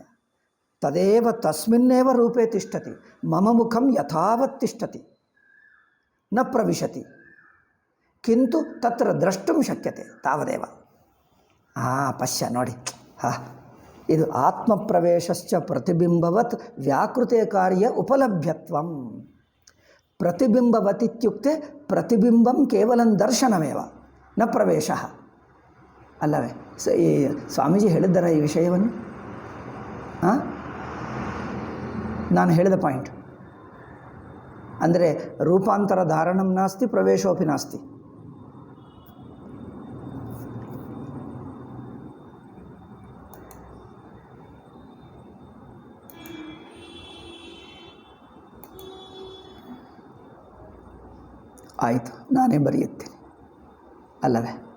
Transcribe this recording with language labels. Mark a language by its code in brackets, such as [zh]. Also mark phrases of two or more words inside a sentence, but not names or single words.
[sa] तदेव तस्मिन्नेव रूपे तिष्ठति। मम मुखं यथावत् तिष्ठति, न प्रविशति, किन्तु तत्र द्रष्टुं शक्यते, तावदेव। पश्य [kn] ನೋಡಿ, ಇದು [sa] आत्मप्रवेशश्च प्रतिबिम्बवत् व्याकृते कार्य उपलभ्यत्वं। प्रतिबिम्बवत् इत्युक्ते प्रतिबिम्बं केवलं दर्शनमेव, न प्रवेशः ಅಲ್ಲವೇ? [kn] ಸ್ವಾಮೀಜಿ ಹೇಳಿದ್ದಾರೆ ಈ ವಿಷಯವನ್ನು. ನಾನು ಹೇಳಿದ ಪಾಯಿಂಟ್ ಅಂದರೆ [sa] ರೂಪಾಂತರ ಧಾರಣಂ ನಾಸ್ತಿ ಪ್ರವೇಶೋಪಿ ನಾಸ್ತಿ. [kn] ಆಯಿತು, ನಾನೇ ಬರೆಯುತ್ತೇನೆ ಅಲ್ಲವೇ?